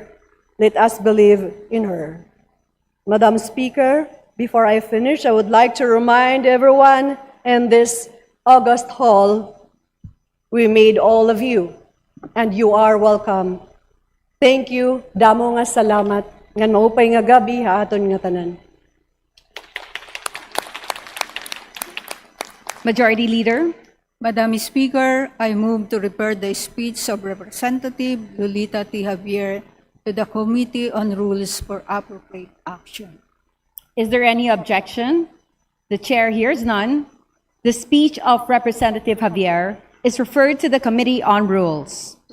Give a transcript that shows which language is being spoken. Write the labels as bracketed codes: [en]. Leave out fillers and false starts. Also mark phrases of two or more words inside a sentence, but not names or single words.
[en] Let us believe in her. Madam Speaker, before I finish, I would like to remind everyone in this August hall, we made all of you, and you are welcome. Thank you. [war] Damo nga salamat. Nga maupay nga gabi ha aton nga tanan. [en] Majority Leader. Madam Speaker, I move to refer the speech of Representative Lolita T. Javier to the Committee on Rules for appropriate action. Is there any objection? The chair hears none. The speech of Representative Javier is referred to the Committee on Rules.